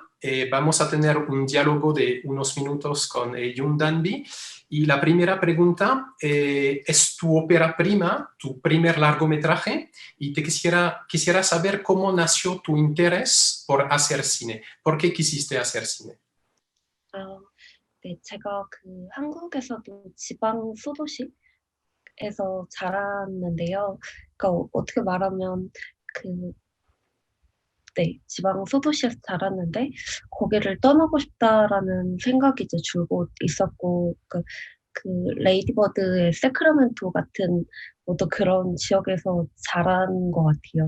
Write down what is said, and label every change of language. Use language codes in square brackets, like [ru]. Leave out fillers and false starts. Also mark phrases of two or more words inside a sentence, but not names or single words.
[es] Vamos a tener un diálogo de unos minutos con Yoon Danby. Y la primera pregunta es tu ópera prima, tu primer largometraje, y quisiera saber cómo nació tu interés por hacer cine. ¿Por qué quisiste hacer cine? [ko] 아, 네, 제가 한국에서도 지방 소도시에서 자랐는데요. 그러니까 어떻게 말하면 그, 네, 지방 소도시에서 자랐는데 거기를 떠나고 싶다라는 생각이 이제 줄곧 있었고, 그 레이디버드의 세크라멘토 같은 어떤 그런 지역에서 자란 것 같아요.